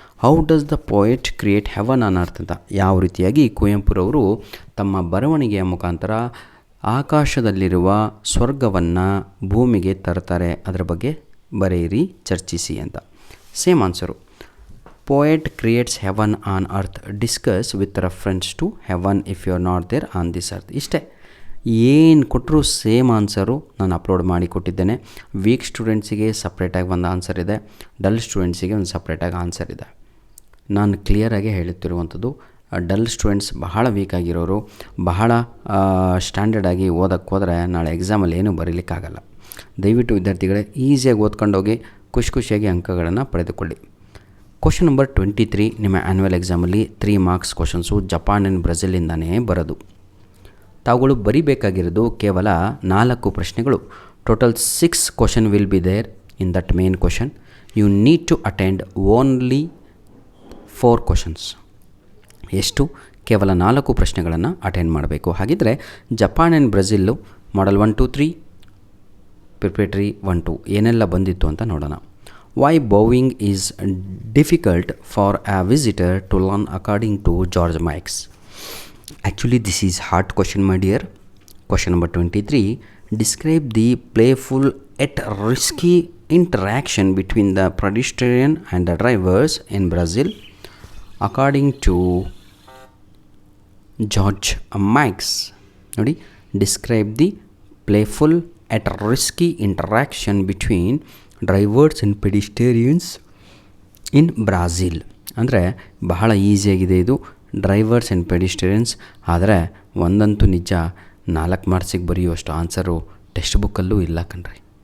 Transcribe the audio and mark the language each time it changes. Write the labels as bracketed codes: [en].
[en] how does the poet create heaven on earth [kn] ಅಂತ, ಯಾವ ರೀತಿಯಾಗಿ ಕುವೆಂಪುರವರು ತಮ್ಮ ಬರವಣಿಗೆಯ ಮುಖಾಂತರ ಆಕಾಶದಲ್ಲಿರುವ ಸ್ವರ್ಗವನ್ನು ಭೂಮಿಗೆ ತರ್ತಾರೆ, ಅದರ ಬಗ್ಗೆ ಬರೆಯಿರಿ, ಚರ್ಚಿಸಿ ಅಂತ. [en] Same answer. Poet creates heaven on earth. Discuss with reference to heaven if you are not there on this earth. [kn] ಇಷ್ಟೇ, ಏನು ಕೊಟ್ಟರು ಸೇಮ್ ಆನ್ಸರು ನಾನು ಅಪ್ಲೋಡ್ ಮಾಡಿ ಕೊಟ್ಟಿದ್ದೇನೆ. ವೀಕ್ ಸ್ಟೂಡೆಂಟ್ಸಿಗೆ ಸಪ್ರೇಟಾಗಿ ಒಂದು ಆನ್ಸರ್ ಇದೆ, ಡಲ್ ಸ್ಟೂಡೆಂಟ್ಸಿಗೆ ಒಂದು ಸಪ್ರೇಟಾಗಿ ಆನ್ಸರ್ ಇದೆ. ನಾನು ಕ್ಲಿಯರಾಗಿ ಹೇಳುತ್ತಿರುವಂಥದ್ದು, ಡಲ್ ಸ್ಟೂಡೆಂಟ್ಸ್ ಬಹಳ ವೀಕ್ ಆಗಿರೋರು, ಬಹಳ ಸ್ಟ್ಯಾಂಡರ್ಡಾಗಿ ಓದಕ್ಕೆ ಹೋದರೆ ನಾಳೆ ಎಕ್ಸಾಮಲ್ಲಿ ಏನೂ ಬರೀಲಿಕ್ಕಾಗಲ್ಲ. ದಯವಿಟ್ಟು ವಿದ್ಯಾರ್ಥಿಗಳೇ ಈಸಿಯಾಗಿ ಓದ್ಕೊಂಡೋಗಿ ಖುಷಿಯಾಗಿ ಅಂಕಗಳನ್ನು ಪಡೆದುಕೊಳ್ಳಿ. ಕ್ವಶನ್ ನಂಬರ್ 23 ನಿಮ್ಮ ಆ್ಯನ್ಯುವಲ್ ಎಕ್ಸಾಮಲ್ಲಿ 3 ಮಾರ್ಕ್ಸ್ ಕ್ವಶನ್ಸು ಜಪಾನ್ ಆ್ಯಂಡ್ ಬ್ರೆಜಿಲಿಂದನೇ ಬರೋದು. ತಾವುಗಳು ಬರಿಬೇಕಾಗಿರೋದು ಕೇವಲ 4 ಪ್ರಶ್ನೆಗಳು. [en] Total 6 question will be there in that main question. You need to attend only 4 questions. [kn] ಎಷ್ಟು? ಕೇವಲ 4 ಪ್ರಶ್ನೆಗಳನ್ನು ಅಟೆಂಡ್ ಮಾಡಬೇಕು. ಹಾಗಿದ್ದರೆ ಜಪಾನ್ ಆ್ಯಂಡ್ ಬ್ರೆಜಿಲ್ಲು ಮಾಡಲ್ 1, 2, 3, ಪ್ರಿಪೇಟರಿ 1, 2 ಏನೆಲ್ಲ ಬಂದಿತ್ತು ಅಂತ ನೋಡೋಣ. [en] Why bowing is difficult for a visitor to learn according to George Marx? Actually, this is hard question, my dear. Question number 23. Describe the playful yet risky interaction between the pedestrian and the drivers in Brazil according to George Marx. [kn] ನೋಡಿ, [en] describe the playful yet risky interaction between drivers and pedestrians in Brazil. [kn] ಅಂದರೆ ಬಹಳ ಈಸಿಯಾಗಿದೆ ಇದು, [en] Drivers and pedestrians. [kn] ಆದರೆ ಒಂದಂತೂ ನಿಜ, 4 ಮಾರ್ಕ್ಸಿಗೆ ಬರೆಯುವಷ್ಟು answer text ಬುಕ್ಕಲ್ಲೂ ಇಲ್ಲ ಕಣ್ರಿ.